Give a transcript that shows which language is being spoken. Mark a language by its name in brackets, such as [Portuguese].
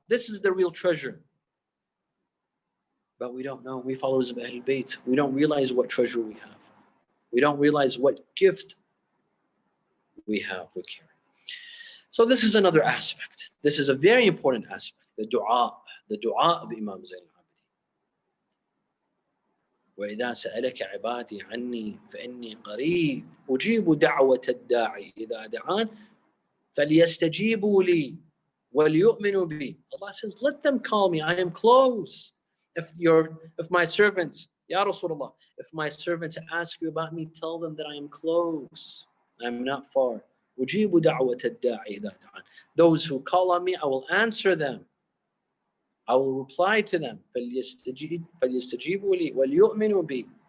[English] This is the real treasure. But we don't know. We followers of Ahlul Bayt, we don't realize what treasure we have. We don't realize what gift we have, we carry. So this is another aspect. This is a very important aspect. The dua of Imam Zayn al-Abidin. [Arabic] وإذا سألك عبادي عني فإني قريب أجيب دعوة الداعي إذا دعان فليستجيبوا لي وليؤمنوا بي. [English] Allah says, let them call me. I am close. If my servants, Ya Rasulullah, if my servants ask you about me, tell them that I am close. I am not far. [Arabic] أجيب دعوة الداعي إذا دعان. [English] Those who call on me, I will answer them. I will reply to them. [Arabic] فليستجيبوا لي وليؤمنوا بي.